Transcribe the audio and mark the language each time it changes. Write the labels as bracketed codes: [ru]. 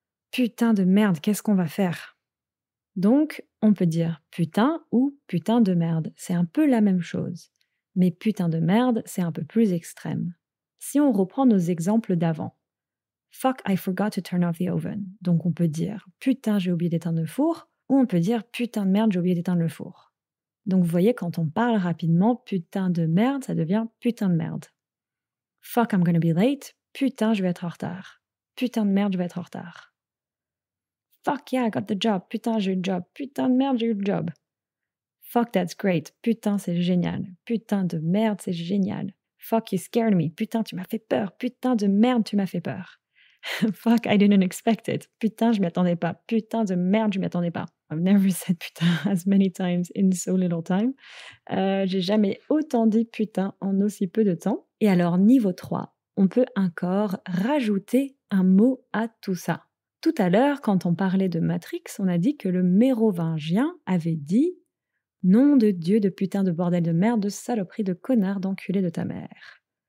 [fr] Putain de merde, qu'est-ce qu'on va faire? Donc, on peut dire putain ou putain de merde. C'est un peu la même chose. Mais putain de merde, c'est un peu plus extrême. Si on reprend nos exemples d'avant. [en] Fuck, I forgot to turn off the oven. [fr] Donc on peut dire putain, j'ai oublié d'éteindre le four, ou on peut dire putain de merde, j'ai oublié d'éteindre le four. Donc vous voyez, quand on parle rapidement, putain de merde, ça devient putain de merde. [en] Fuck, I'm gonna be late. [fr] Putain, je vais être en retard. Putain de merde, je vais être en retard. [en] Fuck yeah, I got the job. [fr] Putain, j'ai eu le job. Putain de merde, j'ai eu le job. [en] Fuck, that's great. [fr] Putain, c'est génial. Putain de merde, c'est génial. [en] Fuck, you scared me. [fr] Putain, tu m'as fait peur. Putain de merde, tu m'as fait peur. [en] Fuck, I didn't expect it. [fr] Putain, je m'y attendais pas. Putain de merde, je m'y attendais pas. [en] I've never said putain as many times in so little time. [fr] J'ai jamais autant dit putain en aussi peu de temps. Et alors, niveau 3, on peut encore rajouter un mot à tout ça. Tout à l'heure, quand on parlait de Matrix, on a dit que le mérovingien avait dit « Nom de Dieu de putain de bordel de merde, de saloperie de connard d'enculé de ta mère ».